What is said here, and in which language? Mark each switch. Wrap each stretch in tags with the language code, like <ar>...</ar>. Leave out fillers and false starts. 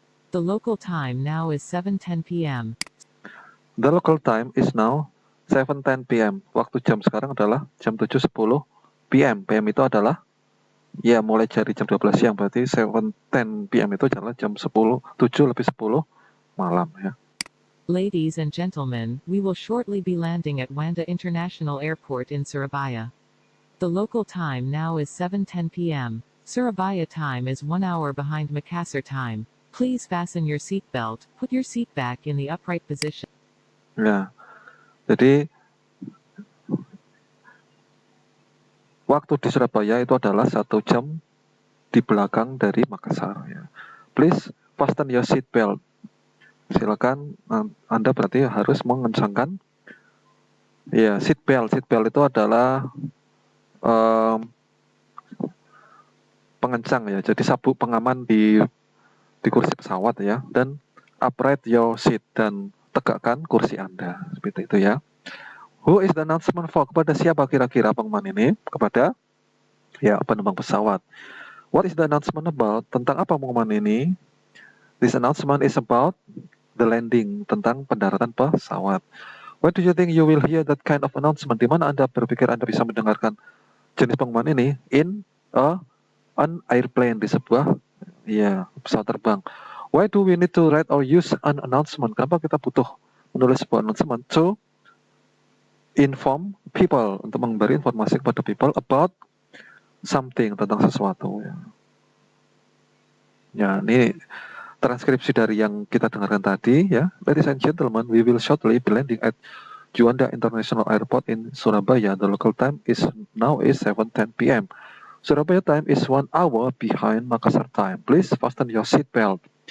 <en>The local time now is 7:10 p.m. The local time is now 7:10 p.m.</en> <id>Waktu jam sekarang adalah jam 7:10 p.m. PM itu adalah ya mulai dari jam 12 siang, berarti 7:10 p.m. itu adalah jam 7 lebih 10 malam ya.</id> <en>Ladies and gentlemen, we will shortly be landing at Wanda International Airport in Surabaya. The local time now is 7:10 p.m. Surabaya time is 1 hour behind Makassar time. Please fasten your seatbelt, put your seat back in the upright position.</en> <id>Ya. Jadi waktu di Surabaya itu adalah 1 jam di belakang dari Makassar ya.</id> <en>Please fasten your seat belt.</en> <id>Silakan Anda berarti harus mengencangkan ya seat belt. Seat belt itu adalah pengencang ya. Jadi sabuk pengaman di kursi pesawat ya, dan</id> <en>upright your seat,</en> <id>dan tegakkan kursi Anda. Seperti itu ya.</id> <en>Who is the announcement for?</en> <id>Kepada siapa kira-kira pengumuman ini? Kepada ya penumpang pesawat.</id> <en>What is the announcement about?</en> <id>Tentang apa pengumuman ini?</id> <en>This announcement is about the landing,</en> <id>tentang pendaratan pesawat.</id> <en>Why do you think you will hear that kind of announcement?</en> <id>Di mana Anda berpikir Anda bisa mendengarkan jenis pengumuman ini?</id> <en>In an airplane,</en> <id>di sebuah ya pesawat terbang.</id> <en>Why do we need to write or use an announcement?</en> <id>Kenapa kita butuh menulis sebuah announcement?</id> <en>To inform people,</en> <id>untuk memberi informasi kepada people</id> <en>about something,</en> <id>tentang sesuatu. Ya, ini transkripsi dari yang kita dengarkan tadi ya.</id> <en>Ladies and gentlemen, we will shortly be landing at Juanda International Airport in Surabaya. The local time is now 7:10 p.m. Surabaya time is 1 hour behind Makassar time. Please fasten your seat belt.</en>